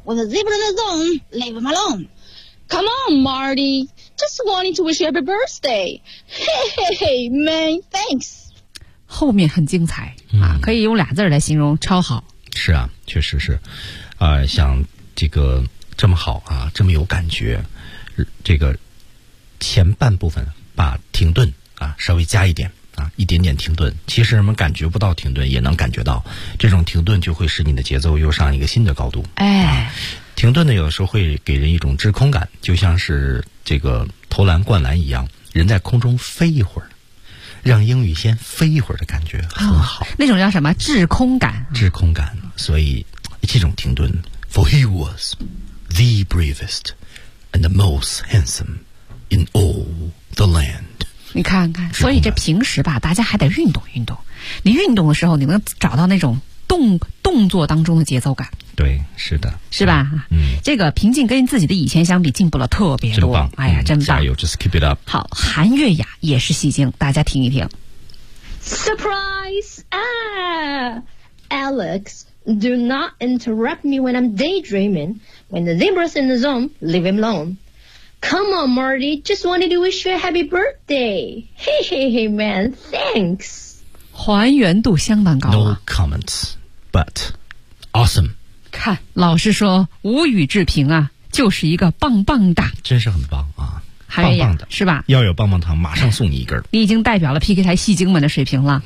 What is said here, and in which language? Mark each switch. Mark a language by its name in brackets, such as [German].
[English] When the zebra in the zone, leave him alone. Come on, Marty, just wanted to wish you happy birthday. Hey, hey, hey, man, thanks. [Chinese] 后面很精彩啊，可以用俩字来形容，超好。是啊，确实是，像这个这么好啊，这么有感觉，这个前半部分把停顿啊稍微加一点啊，一点点停顿，其实人们感觉不到停顿也能感觉到，这种停顿就会使你的节奏又上一个新的高度。哎，啊、停顿呢，有的时候会给人一种滞空感，就像是这个投篮灌篮一样，人在空中飞一会儿。让英语先飞一会儿的感觉很好、哦、那种叫什么滞空感滞空感所以这种停顿 [English] For he was the bravest and the most handsome in all the land [Chinese] 你看看所以这平时吧大家还得运动运动你运动的时候你能找到那种动作当中的节奏感对是的是吧、嗯、这个平静跟自己的以前相比进步了特别多真棒哎呀真棒、加油 [English] just keep it up [Chinese] 好韩月雅也是戏精大家听一听 [English] Surprise、Alex Do not interrupt me when I'm daydreaming When the zebra's in the zone Leave him alone Come on Marty Just wanted to wish you a happy birthday Hey hey hey man Thanks [Chinese] 还原度相当高、 [English] 啊、No comments, but awesome. [Chinese] 看，老实说，无语置评啊，就是一个棒棒哒，真是很棒啊，韩月雅棒棒的，是吧？要有棒棒糖，马上送你一根。你已经代表了 PK 台戏精们的水平了。